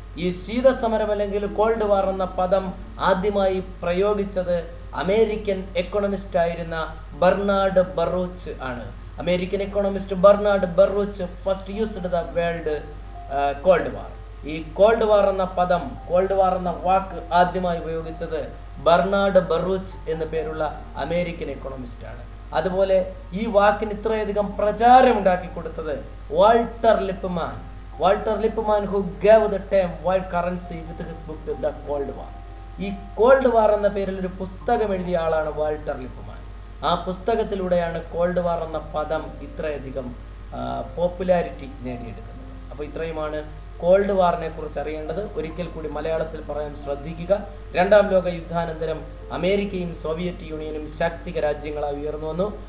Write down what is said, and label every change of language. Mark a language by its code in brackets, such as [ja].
[ml] ഈ ശീതസമരം അല്ലെങ്കിൽ കോൾഡ് വാർ എന്ന പദം ആദ്യമായി പ്രയോഗിച്ചത് അമേരിക്കൻ എക്കണോമിസ്റ്റ് ആയിരുന്ന ബർണാഡ് ബറൂച്ച് ആണ്. [en] American economist Bernard Baruch first used the world cold war. [ml] ഈ കോൾഡ് വാർ എന്ന പദം, കോൾഡ് വാർ എന്ന വാക്ക് ആദ്യമായി ഉപയോഗിച്ചത് ബർണാഡ് ബറൂച്ച് എന്ന പേരുള്ള അമേരിക്കൻ എക്കണോമിസ്റ്റ് ആണ്. അതുപോലെ ഈ വാക്കിന് ഇത്രയധികം പ്രചാരം ഉണ്ടാക്കി കൊടുത്തത് [en] Walter Lippmann who gave the term world currency with his book The Cold War. [ml] ഈ കോൾഡ് വാർ എന്ന പേരിൽ ഒരു പുസ്തകം എഴുതിയ ആളാണ് വാൾട്ടർ ലിപ്മാൻ. ആ പുസ്തകത്തിലൂടെയാണ് കോൾഡ് വാർ എന്ന പദം ഇത്രയധികം പോപ്പുലാരിറ്റി നേടിയെടുക്കുന്നത്. അപ്പോൾ ഇത്രയുമാണ് കോൾഡ് വാറിനെ കുറിച്ച് അറിയേണ്ടത്. ഒരിക്കൽ കൂടി മലയാളത്തിൽ പറയാൻ ശ്രദ്ധിക്കുക. രണ്ടാം ലോക യുദ്ധാനന്തരം അമേരിക്കയും സോവിയറ്റ് യൂണിയനും ശാക്തിക രാജ്യങ്ങളായി ഉയർന്നു വന്നു.